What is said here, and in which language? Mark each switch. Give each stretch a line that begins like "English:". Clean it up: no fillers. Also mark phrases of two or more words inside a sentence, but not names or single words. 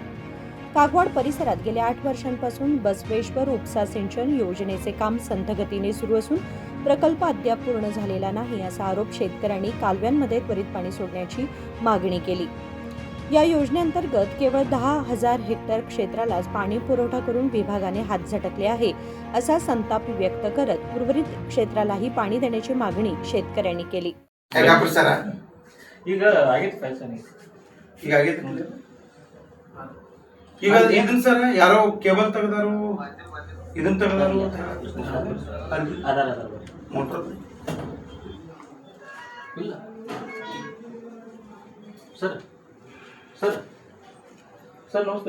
Marathi: कागवाड परिसरात गेल्या 8 वर्षांपासून बसवेश्वर उपसा सिंचन योजनेचे काम संथ गतीने सुरू असून प्रकल्प अद्याप पूर्ण झालेला नाही असा आरोप शेतकऱ्यांनी कालव्यांमध्ये त्वरित पाणी सोडण्याची मागणी केली. या योजनेअंतर्गत केवळ 10,000 हेक्टर क्षेत्रालाच पाणी पुरवठा करून विभागाने हात झटकले आहे असा संताप व्यक्त करत उर्वरित क्षेत्रालाही पाणी देण्याची मागणी शेतकऱ्यांनी केली.
Kannada: ಈಗ ಇದನ್ನ ಸರ್ ಯಾರೋ ಕೇಬಲ್ ತೆಗೆದಾರು ಇದನ್ನ ತೆಗೆದಾರು ಮೋಟರ್ ಇಲ್ಲ ಸರ್ ಸರ್ ಸರ್ ನಮಸ್ತೆ.